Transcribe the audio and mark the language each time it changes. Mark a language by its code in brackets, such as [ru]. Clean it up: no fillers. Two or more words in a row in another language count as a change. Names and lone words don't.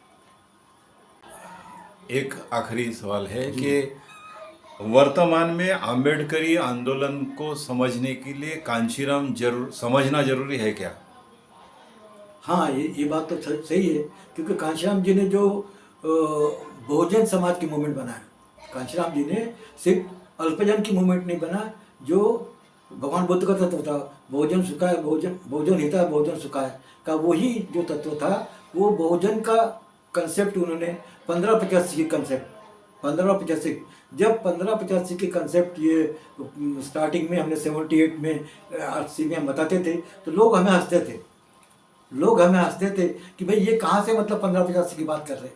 [hi] एक आखिरी सवाल है कि वर्तमान में आम्बेडकरी आंदोलन को समझने के लिए कांशीराम समझना जरूरी है क्या? हाँ ये बात तो सही है, क्योंकि कांशीराम जी ने जो बहुजन समाज की मूवमेंट बनाया, कांशीराम जी ने सिर्फ अल्पजन की मूवमेंट नहीं बना, जो भगवान बुद्ध का तत्व था [pi] बहुजन सुखाय बहुजन हिताय बहुजन सुखाय [hi] का वही जो तत्व था, वो बहुजन का कंसेप्ट उन्होंने 1585 की कंसेप्ट 1585 जब 1585 की कंसेप्ट ये स्टार्टिंग में हमने 78 में आरसी में हम बताते थे तो लोग हमें हंसते थे कि भाई ये कहाँ से मतलब 1585 की बात कर रहे हैं।